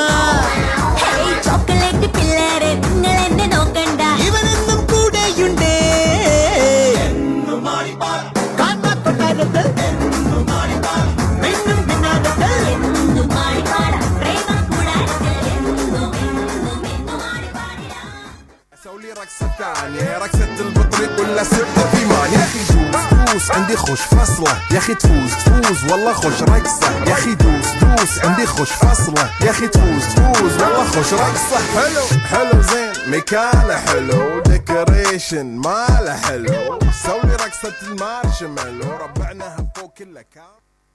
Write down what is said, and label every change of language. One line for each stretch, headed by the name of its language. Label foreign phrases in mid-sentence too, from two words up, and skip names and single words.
Malayalam: ഹേയ് ചോക്ലേറ്റ് പിള്ളേരെ നിങ്ങൾ എന്നെ നോക്കണ്ട ഇവനെന്നും കൂടെയുണ്ടേ കൊട്ടാരത്തിൽ മിന്നും പിന്നാലത്തിൽ എന്നും മാടി പാടാം പ്രേമം കൂടാരത്തിൽ എന്നും എന്നും എന്നും മാടി പാടിടാം
Arabic: سوي لي رقصة ثانية رقصة البطريق ولا سبة في مان يا أخي دوس دوس عندي خوش فصلة يا أخي تفوز تفوز والله خوش رقصة يا أخي دوس دوس عندي خوش فصلة يا أخي تفوز تفوز والله خوش رقصة حلو حلو زين مكانه حلو ديكوريشن ماله حلو سوي لي رقصة المارشميلو ربعناها فوق كلها كام